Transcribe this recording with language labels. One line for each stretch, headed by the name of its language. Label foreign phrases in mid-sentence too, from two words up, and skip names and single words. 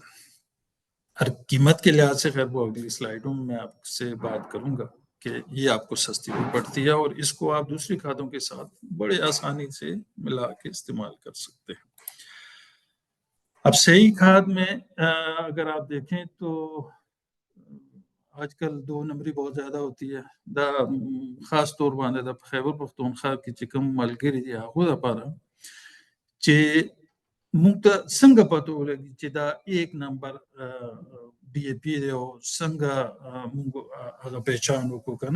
Urdu: ہر قیمت کے لحاظ سے خیر وہ اگلی سلائیڈوں میں آپ سے بات کروں گا کہ یہ آپ کو سستی بھی پڑتی ہے اور اس کو آپ دوسری کھادوں کے ساتھ بڑے آسانی سے ملا کے استعمال کر سکتے ہیں. اب صحیح کھاد میں اگر آپ دیکھیں تو آج کل 2 نمبری بہت زیادہ ہوتی ہے.
Pashto: دا خاص طور باندې د خیبر پختونخوا کې چې کوم ملګري دي هغو دپاره چې موږ ته څنګه پته ولګي چې دا 1 نمبر ډي اے پي دی او څنګه موږ هغه پہچان وکړو که نه.